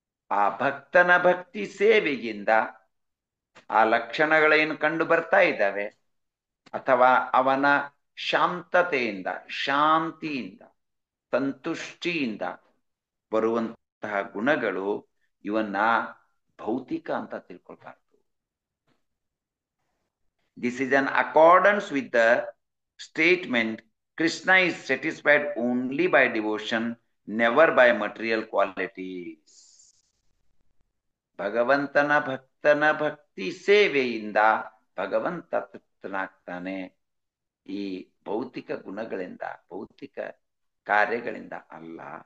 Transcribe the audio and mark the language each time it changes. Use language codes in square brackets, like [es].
[kn] ಆ ಭಕ್ತನ ಭಕ್ತಿ ಸೇವೆಗಿಂದ ಆ ಲಕ್ಷಣಗಳೇನು ಕಂಡು ಬರ್ತಾ ಇದ್ದಾವೆ, ಅಥವಾ ಅವನ ಶಾಂತತೆಯಿಂದ, ಶಾಂತಿಯಿಂದ, ಸಂತುಷ್ಟಿಯಿಂದ ಬರುವಂತಹ ಗುಣಗಳು ಇವನ್ನ ಭೌತಿಕ ಅಂತ ತಿಳ್ಕೊಳ್ಬಾರ್ದು. [en] This is in accordance with the statement, Krishna is satisfied only by devotion, never by material qualities. [kn] ಭಗವಂತನ ಭಕ್ತನ ಭಕ್ತಿ ಸೇವೆಯಿಂದ ಭಗವಂತ ತೃಪ್ತನಾಗ್ತಾನೆ. ಈ ಭೌತಿಕ ಗುಣಗಳಿಂದ, ಭೌತಿಕ ಕಾರ್ಯಗಳಿಂದ ಅಲ್ಲ.